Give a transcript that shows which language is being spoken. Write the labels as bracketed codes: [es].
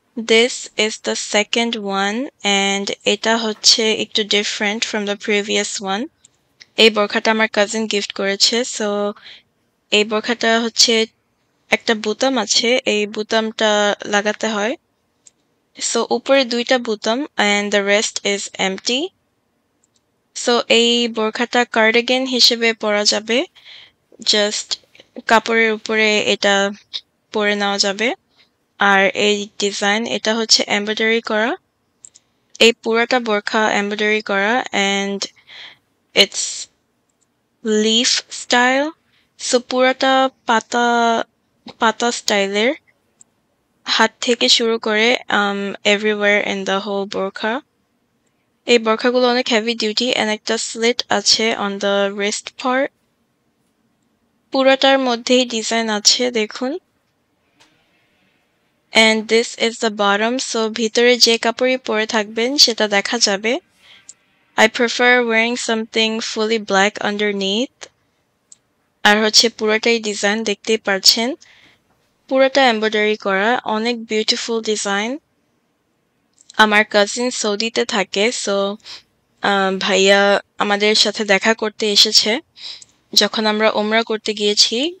[en] This is the second one and [bn] এটা হচ্ছে একটু [en] different from the previous one. [bn] এই বোরখাটা আমার কাজিন গিফট করেছে। সো এই বোরখাটা হচ্ছে একটা বুতাম আছে, এই বুতামটা লাগাতে হয়। সো উপরে দুইটা বুতাম [en] and the rest is empty. [bn] So এই বোরখাটা কার্ডিগান হিসেবে পরা যাবে। জাস্ট কাপড়ের উপরে এটা পরে নেওয়া যাবে। আর এই ডিজাইন এটা হচ্ছে এমব্রয়ডারি করা। এই পুরাটা বোরখা এমব্রয়ডারি করা [en] and it's leaf style. [bn] So পুরাটা পাতা পাতা স্টাইলের, হাত থেকে শুরু করে [en] everywhere in the whole [bn] বোরখা। এই বোরখাগুলো অনেক হেভি ডিউটি and একটা স্লিট আছে [en] on the wrist part. [bn] পুরাটার মধ্যেই ডিজাইন আছে দেখুন। [en] and this is the bottom. [bn] So ভিতরে যে কাপড়ই পরে থাকবেন সেটা দেখা যাবে। [en] I prefer wearing something fully black underneath. [bn] আর হচ্ছে পুরোটাই ডিজাইন দেখতেই পারছেন। পুরোটা এমব্রয়ডারি করা, অনেক বিউটিফুল ডিজাইন। আমার কাজিন সৌদিতে থাকে সো ভাইয়া আমাদের সাথে দেখা করতে এসেছে যখন আমরা উমরা করতে গিয়েছি।